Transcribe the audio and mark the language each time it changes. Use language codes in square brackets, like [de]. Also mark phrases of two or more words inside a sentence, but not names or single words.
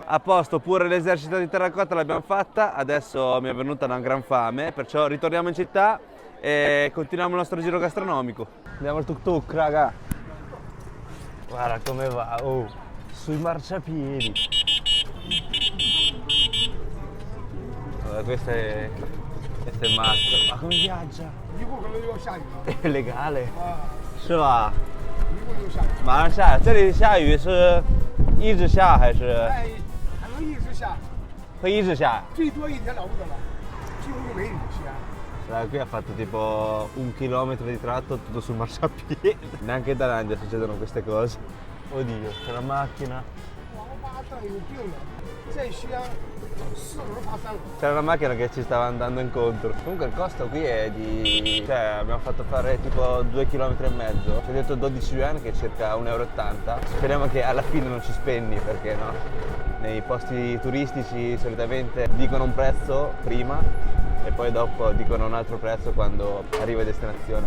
[it] A posto, pure l'esercito di terracotta l'abbiamo fatta, adesso mi è venuta una gran fame, perciò ritorniamo in città e continuiamo il nostro giro gastronomico. Andiamo al tuk tuk, raga. Guarda come va, oh, sui marciapiedi. Allora, questo è matto. Ma come viaggia? [zh] 一会儿可能就要下雨了 [it] È legale. 啊， [zh] 是吧？一会儿就下雨，马上下，这里下雨是一直下还是哎，还能一直下，会一直下？最多一天了不得了，几乎就没雨西安。 [it] Allora, qui ha fatto tipo 1 chilometro di tratto tutto sul marciapiede. Neanche in Thailandia succedono queste cose. Oddio, c'è la macchina. [zh] 王八蛋有病了，在西安4轮爬3轮。 [it] C'era una macchina che ci stava andando incontro. Comunque il costo qui è di... cioè abbiamo fatto fare tipo 2,5 km. Ci ho detto 12 yuan che è circa 1,80 euro. Speriamo che alla fine non ci spendi perché no? Nei posti turistici solitamente dicono un prezzo prima e poi dopo dicono un altro prezzo quando arriva a destinazione.